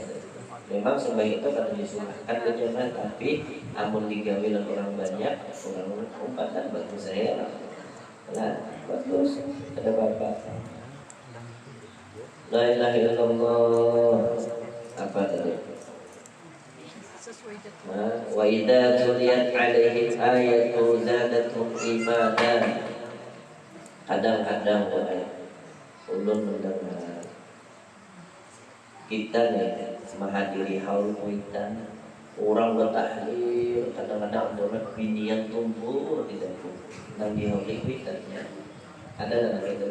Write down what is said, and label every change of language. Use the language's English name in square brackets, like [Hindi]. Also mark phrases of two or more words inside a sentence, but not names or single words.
[Banjar] Memang sembahyang itu kan disunahkan berjamaah, tapi amun digawe orang banyak, orang umpatan bagus saya lah. Nah, bagus ada bapak. [Arabic] لا إله إلا الله. [Banjar] Apa tadi? [Arabic] وإذا تليت عليهم آياته زادتهم إيمانا. [Banjar] Kadang-kadang ulun mendengar kita nih menghadiri haul kuitan, orang bertahlil, kadang-kadang ada binian tumbuh di dapur dan di haul kuitannya ada dan itu.